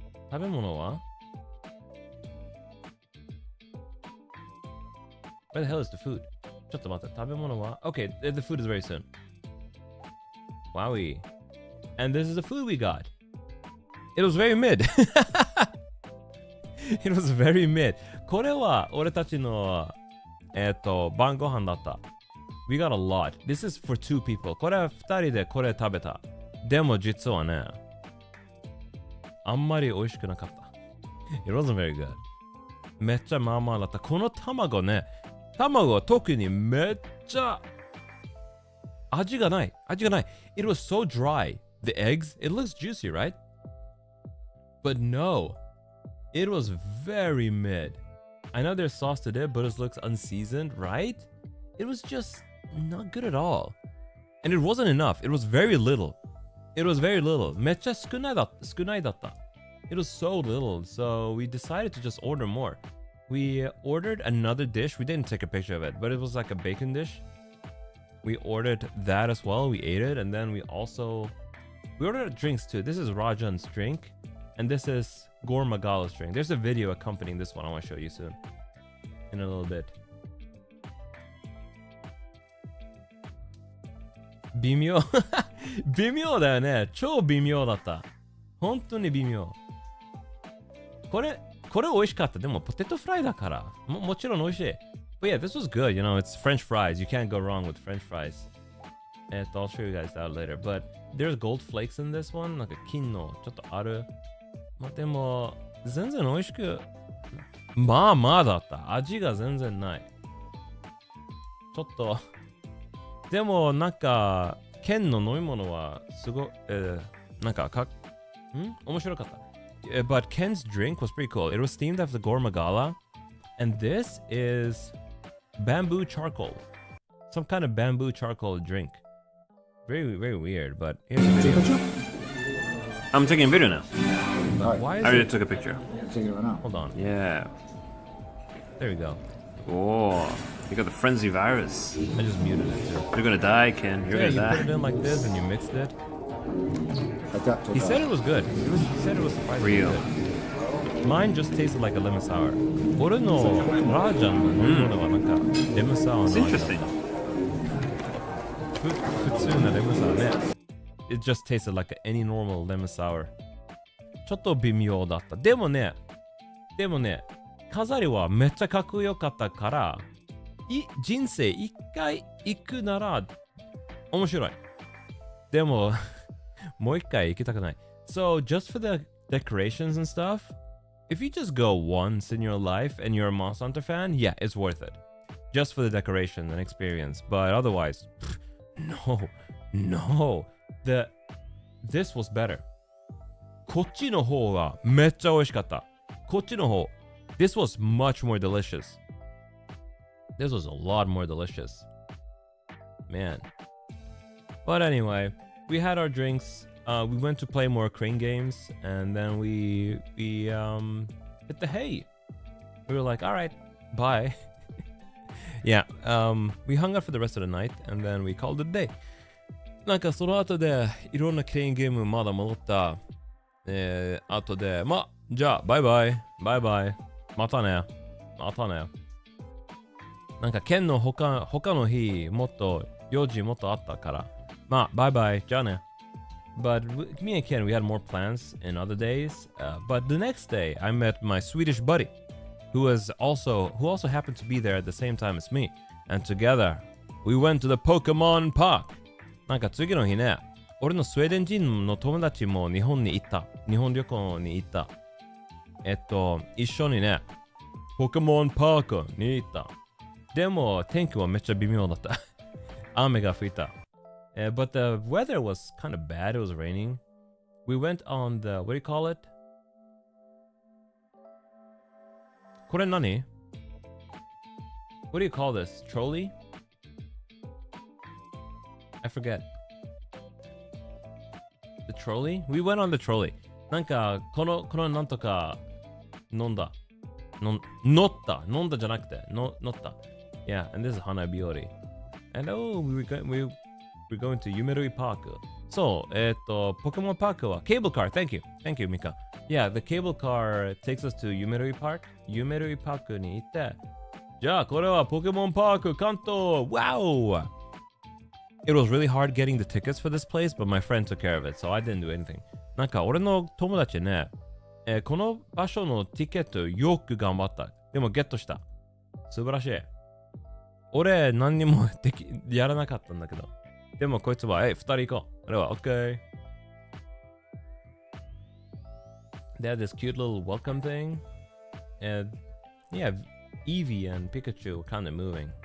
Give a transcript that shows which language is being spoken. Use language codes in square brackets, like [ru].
[ja] 食べ物は? [en] Where the hell is the food? [ja] ちょっと待って。食べ物は? [en] Okay, the food is very soon. Wowie. And this is the food we got. It was very mid. It was very mid. [ja] これは俺たちの晩ご飯だった。 [en] We got a lot. This is for 2 people. [ja] これは2人でこれ食べた。でも実はね、あんまり美味しくなかった。 [en] It wasn't very good. [ja] めっちゃまあまあだった。この卵ね、卵は特にめっちゃ味がない。 [en] It was so dry. The eggs, it looks juicy, right? But no, it was very mid. I know there's sauce to it, but it looks unseasoned, right? It was just not good at all. And it wasn't enough. It was very little. [ja] めっちゃ少ないだった。 [en] It was so little, so we decided to just order more. We ordered another dish. We didn't take a picture of it, but it was like a bacon dish. We ordered that as well. We ate it, and then we ordered drinks too. This is Rajan's drink, and this is Gore Magala's drink. There's a video accompanying this one I want to show you soon. In a little bit. [ja] 微妙微妙だよね。超微妙だった。本当に微妙。これ美味しかった。でもポテトフライだから。もちろん美味しい。 [en] But yeah, this was good. You know, it's French fries. You can't go wrong with French fries. I'll show you guys that later. But there's gold flakes in this one. なんか金のちょっとある。でも全然美味しく。まあまあだった。味が全然ない。ちょっと。でもなんか剣の飲み物はすごい、なんか面白かった。 But Ken's drink was pretty cool. It was themed after Gore Magala, and this is bamboo charcoal, some kind of bamboo charcoal drink. Very, very weird. But here's the video. I'm taking a video now. Why is I already took a picture. Take it right now. Hold on. Yeah. There we go. Oh, you got the frenzy virus. I just muted it too. You're gonna die, Ken. You're Yeah, gonna die. you put it in like this and you mixed it. Like that. He said it was good. He said it was surprisingly Real. good. Mine just tasted like a lemon sour. [ja] 俺のラージャンの飲み物はなんかレモンサワーの味だった。 [en] It's interesting. [ja] 普通なレモンサワーね。 [en] It just tasted like any normal lemon sour. [ja] ちょっと微妙だった。でもね、飾りはめっちゃかっこよかったから、人生一回行くなら面白い。でも、もう一回行きたくない。 [en] So, just for the decorations and stuff, if you just go once in your life and you're a Monster Hunter fan, yeah, it's worth it. Just for the decoration and experience. But otherwise, no. This was better. [ja] こっちの方がめっちゃ美味しかった。こっちの方。 [en] This was much more delicious. This was a lot more delicious. Man. But anyway, we had our drinks. We went to play more crane games, and then we hit the hay. We were like, all right, bye. Yeah, we hung out for the rest of the night, and then we called it a day. [ja] なんかその後でいろんなクレーンゲームまだ戻った。後で、じゃあ、バイバイ。またね。なんか、県の他の日、用事もっとあったから。バイバイ。じゃあね。 [en] But me and Ken, we had more plans in other days. But the next day, I met my Swedish buddy, who also happened to be there at the same time as me. And together, we went to the Pokemon Park. [ja] なんか次の日ね、俺のスウェーデン人の友達も日本に行った。日本旅行に行った。一緒にね、ポケモンパークに行った。でも天気はめっちゃ微妙だった。雨が降った。 [en] But the weather was kind of bad. It was raining. We went on the, what do you call it? [ja] これ何? [en] What do you call this? Trolley? I forget. The trolley? We went on the trolley. [ja] なんかこのなんとか飲んだ。乗ったじゃなくて乗った。 [en] Yeah, and this is Hanabiori. And we're going to Yumerui Park. So, Pokemon Park wa cable car. Thank you, Mika. Yeah, the cable car takes us to Yumerui Park. [ja] Yumerui Park に行って、じゃあこれはポケモンパーク関東 [en] Wow! It was really hard getting the tickets for this place, but my friend took care of it, so I didn't do anything. [ja] なんか俺の友達ね、この場所のティケットよく頑張った。でもゲットした。素晴らしい。俺何にもやらなかったんだけど。でもこいつは、二人行こう。俺は、OK。 [en] They had this cute little welcome thing. And yeah, Eevee and Pikachu were kind of moving.